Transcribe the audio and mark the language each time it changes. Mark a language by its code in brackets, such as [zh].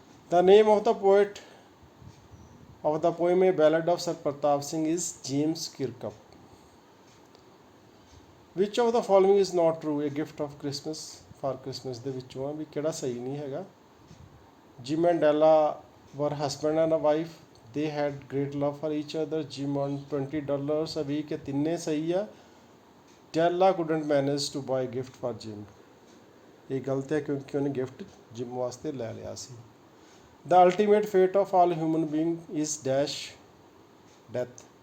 [en] The name of the poet of the poem a ballad of sir Pratap Singh is James Kirkup. Which of the following is not true? A gift of Christmas for Christmas [pa] ਦੇ ਵਿੱਚੋਂ ਆ ਵੀ ਕਿਹੜਾ ਸਹੀ ਨਹੀਂ ਹੈਗਾ? [en] Jim and Della were husband and a wife, they had great love for each other, Jim earned $20 a week। [pa] ਇਹ ਤਿੰਨੇ ਸਹੀ ਆ। [en] Della couldn't manage to buy gift for Jim. [pa] ਇਹ ਗਲਤ ਹੈ ਕਿਉਂਕਿ ਉਹਨੇ ਗਿਫਟ ਜਿਮ ਵਾਸਤੇ ਲੈ ਲਿਆ ਸੀ। [en] The ultimate fate of all human being is dash death.